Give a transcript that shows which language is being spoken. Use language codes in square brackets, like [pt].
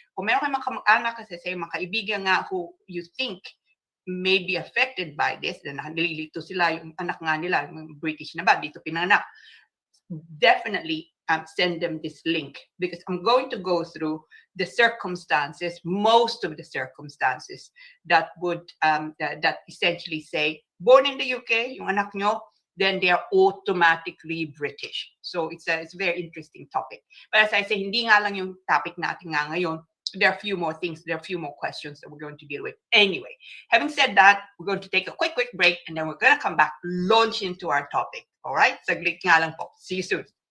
[tl] Kung meron kayong mga kamag-anak kasi sa mga kaibigan nga [en] who you think may be affected by this, [tl] na nalilito sila, yung anak nga nila, yung British na ba, dito pinanganak, [en] definitely send them this link, because I'm going to go through the circumstances, most of the circumstances that would that essentially say, born in the UK, [tl] yung anak nyo, [en] then they are automatically British. So it's a very interesting topic. But as I say, [tl] hindi nga lang yung topic natin nga ngayon. [en] There are a few more things, there are a few more questions that we're going to deal with. Anyway, having said that, we're going to take a quick break, and then we're going to come back, launch into our topic. All right? [tl] Saglit nga lang po. [en] See you soon.